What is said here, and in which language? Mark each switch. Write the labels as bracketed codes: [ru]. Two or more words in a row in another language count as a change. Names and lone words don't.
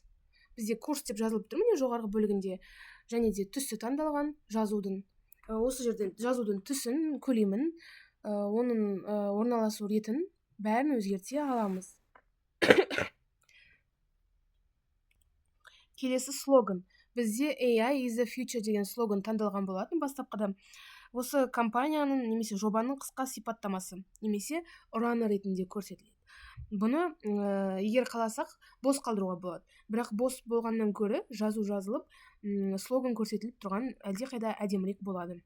[kk] Бізде курс деп жазылып тұр, міне жоғарғы бөлігінде, және де түсі таңдалған жазудың. Осы жерден жазудың түсін, көлемін, оның орналасу ретін бәрін өзгерте аламыз. Келесі слоган. Бізде [en] AI is the future [kk] деген слоган таңдалған болатын бастапқыда. Осы компанияның немесе жобаның қысқа сипаттамасы немесе ұраны ретінде көрсетіледі. Бұны егер қаласақ бос қалдыруға болады. Бірақ бос болғаннан көрі жазу жазылып, слоган көрсетіліп тұрған әлдеқайда әдемірек болады.